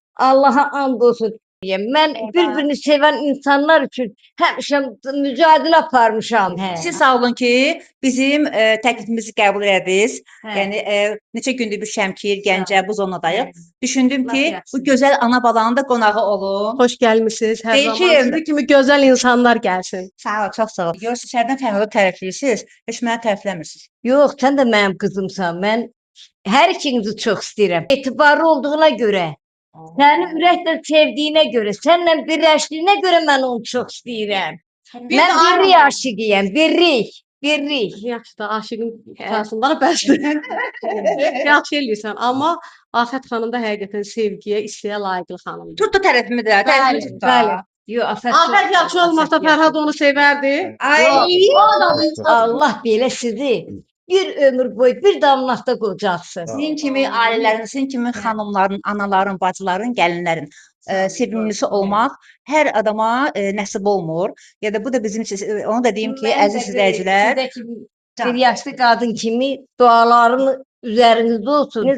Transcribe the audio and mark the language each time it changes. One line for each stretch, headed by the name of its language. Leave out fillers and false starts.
Azerbaijani: Allaha and olsun. Mən bir-birini sevən insanlar üçün həmişə mücadilə aparmışam. Siz sağ olun ki, bizim təklifimizi qəbul elədiniz. Yəni neçə gündür bir Şəmkir, Gəncə bu zonadayıq. Düşündüm ki, bu gözəl ana balanın da qonağı olun.
Turkish: Hoş gelmişsiniz. Her Peki. zaman sizin gibi güzel insanlar gelsin.
Azerbaijani: Sağ ol, çox sağ ol. Görürsünüz, şəhərdən Fərhadı tərifləyirsiniz, heç məni tərifləmirsiniz. Yox, sən də mənim qızımsan. Mən hər ikinizi çox istəyirəm. Etibarlı olduğuna görə, səni ürəklə sevdiyinə görə, sənlə birləşdiyinə görə mən onu çox istəyirəm. Mən birlik aşiqiyəm, birlik. Yaxşı da aşığın arasında bəsdir. Yaxşı eləyirsən. Amma Afət xanım da həqiqətən sevgiyə, istəyə layiqli xanımdır. Tutdu tərəfimi də, tərəfimi tutdu. Bəli. Yox, Afət. Afət yaxşı olmasa Fərhad onu sevərdi. Ay, Allah belə sizi bir ömür boyu bir damlaqda qocatsın. sizin kimi ailələrin, sizin kimi xanımların, anaların, bacıların, gəlinlərin sevimlisi olmaq hər adama nəsib olmur. Ya da bu da bizim üçün, onu da deyim ki, əziz izləyicilər, Bir yaşlı qadın kimi duaların üzərinizdə olsun.